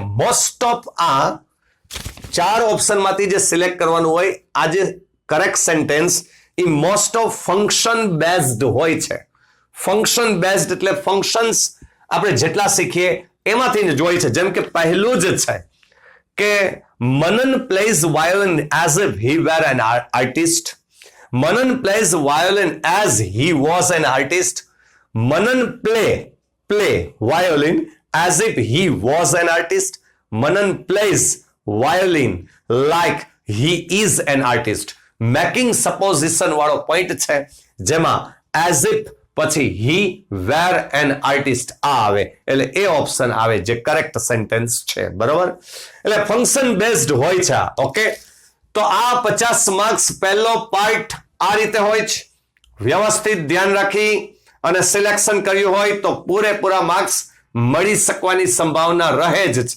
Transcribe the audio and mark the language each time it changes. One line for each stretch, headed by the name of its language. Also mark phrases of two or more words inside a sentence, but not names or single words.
English: most of
Gujarati: આ 4 ઓપ્શનમાંથી જે સિલેક્ટ કરવાનું હોય, આ જે
English: correct sentence
Gujarati: એ
English: most of function based
Gujarati: હોય છે.
English: function based
Gujarati: એટલે ફંક્શન્સ આપણે જેટલા શીખીએ એમાંથી જ હોય છે. જેમ કે પહેલું જ છે કે
English: Manan plays violin as if he were an artist. મનન plays violin as he was an artist. Manan play violin as if he was an artist. Manan plays violin like he is an artist. Making supposition
Gujarati: વાળો પોઈન્ટ છે જેમાં
English: as if
Gujarati: પછી
English: he were an artist
Gujarati: આ આવે, એટલે એ ઓપ્શન આવે જે
English: correct sentence
Gujarati: છે, બરોબર. એટલે
English: function based
Gujarati: હોય છે. ઓકે, તો આ 50 માર્ક્સ પહેલો પાર્ટ આ રીતે હોય છે. વ્યવસ્થિત ધ્યાન રાખી અને સિલેક્શન કર્યું હોય તો પૂરેપૂરા માર્ક્સ મળી શકવાની સંભાવના રહે જ છે.